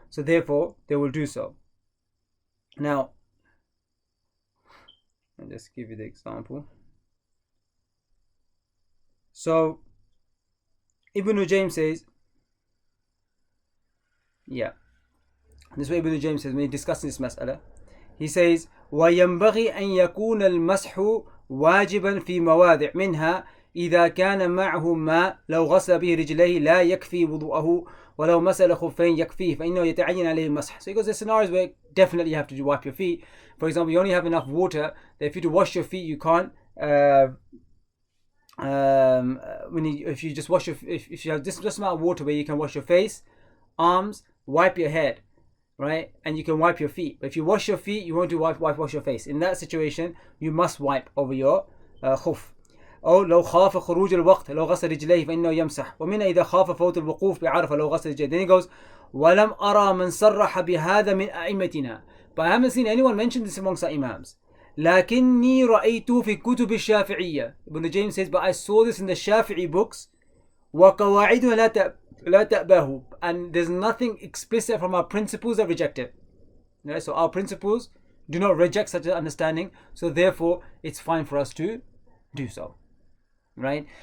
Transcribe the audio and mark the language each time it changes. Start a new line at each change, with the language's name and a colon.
English: So therefore, they will do so. Now, I'll just give you the example. So, Ibn Nujaym says, this is what Ibn Nujaym says when he's discussing this mas'ala. He says,
Arabic: وَيَنْبَغِي أَنْ يَكُونَ الْمَسْحُ واجبا في مواضع منها إذا كان معه ماء لو غسل به رجليه لا يكفي وضوءه ولو مسل خفين يكفيه فإنه يتعين عليه المسح.
English: So he goes, there's scenarios where definitely you have to wipe your feet. For example, you only have enough water that if you to wash your feet, you can't. If you just wash if you have this amount of water where you can wash your face, arms, wipe your head, right, and you can wipe your feet. But if you wash your feet, you won't do wash your face. In that situation, you must wipe over your khuf.
Arabic: أو لو خاف خروج الوقت لو غسل رجليه فإنه يمسح ومن إذا خاف فوت الوقوف بعرفة لو غسل رجليه.
English: Then he goes,
Arabic: ولم أرى من صرح بهذا من أئمتنا.
English: But I haven't seen anyone mention this amongst our imams.
Arabic: لكني رأيته في كتب الشافعية.
English: Ibn James says, but I saw this in the Shafi'i books.
Arabic: وقواعدها لا تأباه.
English: And there's nothing explicit from our principles that reject it. So our principles do not reject such an understanding. So therefore, it's fine for us to do so. Right?